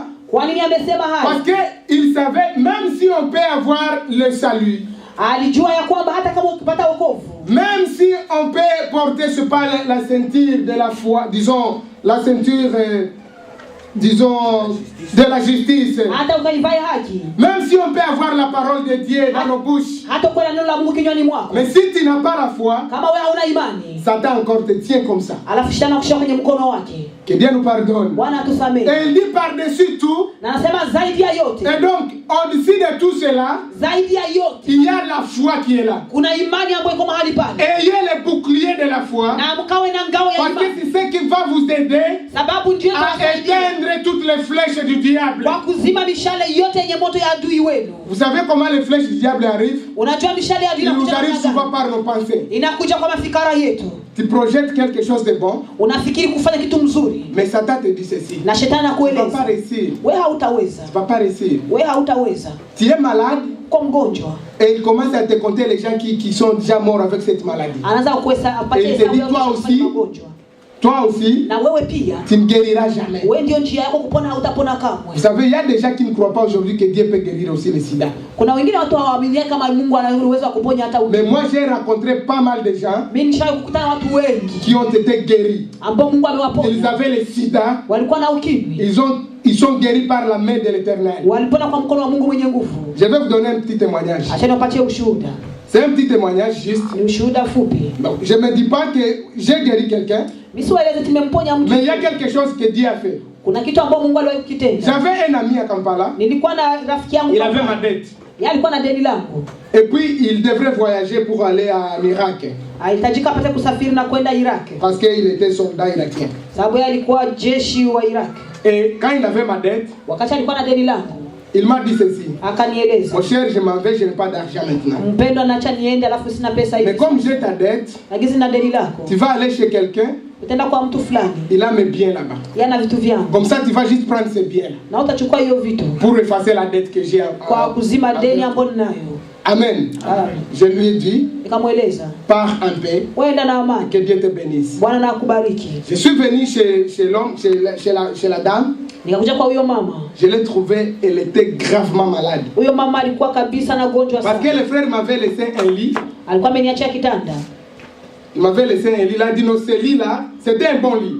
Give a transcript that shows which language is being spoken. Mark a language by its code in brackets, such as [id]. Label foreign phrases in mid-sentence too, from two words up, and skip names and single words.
[fr] Parce qu'il savait, même si on peut avoir le salut, même si on peut porter ce pas la ceinture de la foi, disons la ceinture de la justice, même si on peut avoir la parole de Dieu dans nos bouches, mais si tu n'as pas la foi, Satan encore te tient comme ça. Que Dieu nous pardonne. [sw] Bwana atusamehe. [fr] Et il dit par-dessus tout. [sw] Na anasema zaidi ya yote. [fr] Et donc, au-dessus de tout cela, [sw] zaidi ya yote, [fr] il y a la foi qui est là. [sw] Kuna imani ambayo iko mahali pale. [fr] Ayez le bouclier de la foi. [sw] Na mkawe na ngao ya imani. [fr] Parce que c'est ce qui va vous aider [sw] sababu ndio [fr] à éteindre toutes les flèches du diable. [sw] Kwa kuzima mishale yote yenye moto ya adui wenu. [fr] Vous savez comment les flèches du diable arrivent? [sw] Unajua mishale ya adui inakuja. [fr] Ils nous arrivent souvent par nos pensées. [sw] Inakuja kwa mafikara yetu. [fr] Tu projettes quelque chose de bon. [sw] Unafikiri kufanya kitu mzuri. [fr] Mais Satan te dit ceci. [sw] Na shetani anakueleza. [fr] Tu vas pas réussir. [sw] Wewe hautaweza. [fr] Tu vas pas réussir. [sw] Wewe hautaweza. [fr] Tu es malade. [sw] Kwa mgonjwa. [fr] Et il commence à te compter les gens qui sont déjà morts avec cette maladie. [sw] Anaanza kuhesabu apatie hesabu ya mgonjwa. [fr] Toi aussi, [sw] na wewe pia, [fr] tu ne guériras jamais. [sw] Wewe ndio njia yako kupona, hautapona kamwe. [fr] Vous savez, il y a des gens qui ne croient pas aujourd'hui que Dieu peut guérir aussi le sida. [sw] Kuna wengine watu hawaamini kama Mungu ana uwezo wa kuponya hata ukimwi. [fr] Mais moi j'ai rencontré pas mal de gens [sw] mimi nishawahi kukutana watu wengi [fr] qui ont été guéris. [sw] Ambao Mungu amewaponya. [fr] Ils avaient le sida. [sw] Walikuwa na ukimwi. [fr] Ils sont guéris par la main de l'Éternel. [sw] Walipona kwa mkono wa Mungu mwenye nguvu. [fr] Je vais vous donner un petit témoignage. [sw] Acha niwapatie ushuhuda. [fr] C'est un petit témoignage juste. [sw] Ni ushuhuda fupi. [fr] Donc, je me dis pas que j'ai guéri quelqu'un. Mais il y a quelque chose que Dieu a fait. [sw] Kuna kitu ambacho Mungu aliwahi kukitenda. [fr] J'avais un ami à Kampala. [sw] Nilikuwa na rafiki yangu. [fr] Il avait ma dette. [sw] Yeye alikuwa na deni langu. [fr] Et puis il devrait voyager pour aller en Irak. [sw] Alihitajika apate kusafiri na kwenda Iraq. [fr] Parce qu'il était soldat irakien. [sw] Sababu yeye alikuwa jeshi wa Iraq. [fr] Et quand il avait ma dette, [sw] wakati alikuwa na deni langu, [fr] il m'a dit ceci. [sw] Akanieleza. [fr] Mon cher, je m'en vais, je n'ai pas d'argent maintenant. [sw] Mpendwa, naacha niende alafu sina pesa hivi. [fr] Mais comme j'ai ta dette, [sw] na deni lako, [fr] tu vas aller chez quelqu'un. [sw] Utaenda kwa mtu fulani. [fr] Il a mes biens là-bas. [sw] Yana vitu vyangu. [fr] Comme ça tu vas juste prendre ses biens. [sw] Na utachukua hiyo vitu. [fr] Pour effacer la dette que j'ai. [sw] Kwa kuzima deni ambayo ninayo. [fr] Amen. Je lui ai dit, pars en paix, que Dieu te bénisse. Je suis venu chez l'homme, chez la dame. Je l'ai trouvée, elle était gravement malade. Parce que le frère m'avait laissé un lit. Il m'avait laissé un lit, il a dit non, ce lit-là, c'était un bon lit.